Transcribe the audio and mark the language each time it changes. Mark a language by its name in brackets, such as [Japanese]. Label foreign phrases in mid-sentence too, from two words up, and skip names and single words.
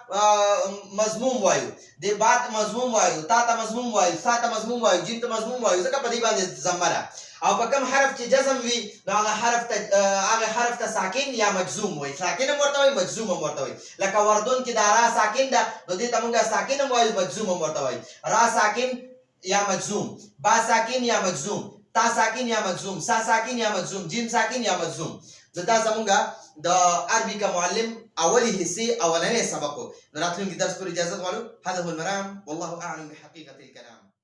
[Pashto] مضموم وایو د با ته مضموم وایو تا ته مضموم وایو سا ته مضموم وایو جیم ته مضموم وایو ځکه په دې باندې ضمه ده او په کوم حرف چې جزم وي نو هغه حرف ته ساکن یا مجزوم وایي ساکن هم ورته وایي مجزوم هم ورته وایي لکه وردون کې دا را ساکن ده نو دې ته مونږه ساکن هم وایو مجزوم هم ورته وایي را ساکن یا مجزوم با ساکن یا مجزوم تا ساکن یا مجزوم سا ساکن یا مجزوم جیم ساکن یا مجزوم دا زمونږه د [Urdu] عربي کا معلم اولی حصے [Pashto] اولنې سبق نو راتلونکي درس پر اجازه غواړو [Arabic] هذا هو المرام والله اعلم بحقيقه الكلام